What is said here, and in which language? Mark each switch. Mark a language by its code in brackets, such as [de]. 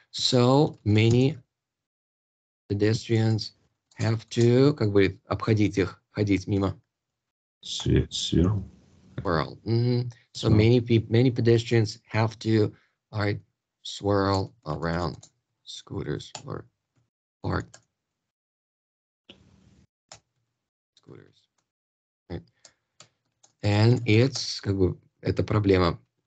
[en] So many pedestrians have to, [ru] как бы, обходить их, ходить мимо. [en] Swirl. So many pedestrians have to, all right, swirl around scooters or parked scooters. Right? And it's, [ru] как бы, это проблема